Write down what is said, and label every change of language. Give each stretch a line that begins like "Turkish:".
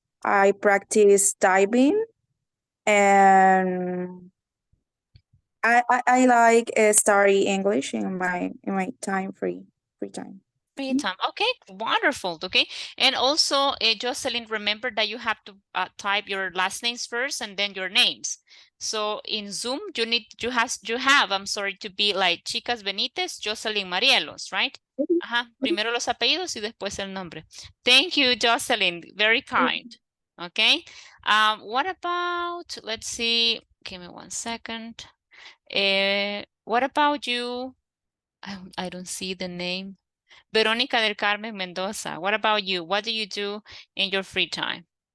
English: I practice diving, and I like study English in my free time. Free time. Okay, wonderful. Okay, and also, Jocelyn, remember that you have to type your last names first and then your names. So in Zoom, you have, I'm sorry, to be like Chicas Benítez, Jocelyn Marielos, right?
Spanish: Primero los apellidos y después el nombre.
English: Thank you, Jocelyn. Very kind. Okay. What about, let's see, give me 1 second. What about you? I don't see the name. Verónica del Carmen Mendoza, what about you? What do you do in your free time?